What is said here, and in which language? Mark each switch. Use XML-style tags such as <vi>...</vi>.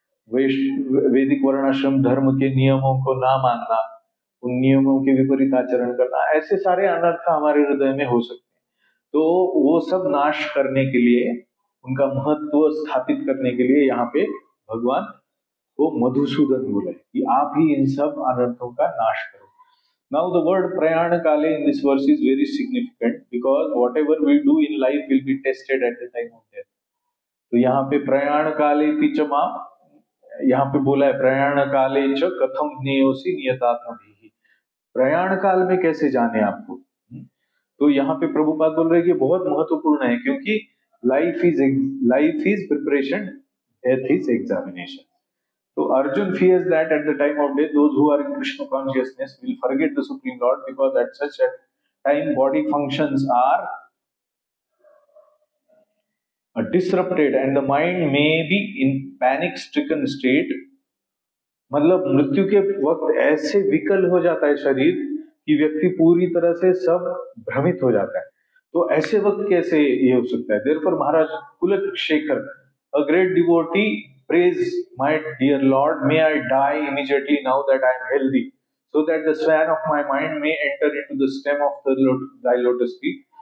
<hi>वैदिक वर्णाश्रम धर्म के नियमों को ना मानना, उन नियमों के विपरीत आचरण करना, ऐसे सारे अनर्थ हमारे हृदय में हो सकते हैं। तो वो सब नाश करने के लिए, उनका महत्व स्थापित करने के लिए यहाँ पे भगवान को मधुसूदन बोले कि आप ही इन सब अनर्थों का नाश करो।</hi> <en>Now the word prayana kale in this verse is very significant because whatever we do in life will be tested at the time of death.</en> <hi>तो यहाँ पे प्रयाण काले पिचमा, यहाँ पे बोला है</hi> <sa>प्रयाण काले च कथम ज्ञेयोसि नियतात्मभिः।</sa> <hi>प्रयाण काल में कैसे जाने आपको? तो यहाँ पे प्रभुपाद बोल रहे हैं कि बहुत महत्वपूर्ण है, क्योंकि</hi> <en>Life is preparation, death is examination. So Arjun fears that at the time of death, those who are in Krishna consciousness will forget the Supreme Lord, because at such a time body functions are disrupted and the mind may be in panic-stricken state.</en> <hi>मतलब मृत्यु के वक्त ऐसे विकल हो जाता है शरीर कि व्यक्ति पूरी तरह से सब भ्रमित हो जाता है। तो ऐसे वक्त कैसे ये हो सकता है?</hi> <en>Therefore Maharaj Kulashekhar, a great devotee, praise my dear Lord, may I die immediately now that I am healthy, so that the swan of my mind may enter into the stem of thy lotus feet.</en>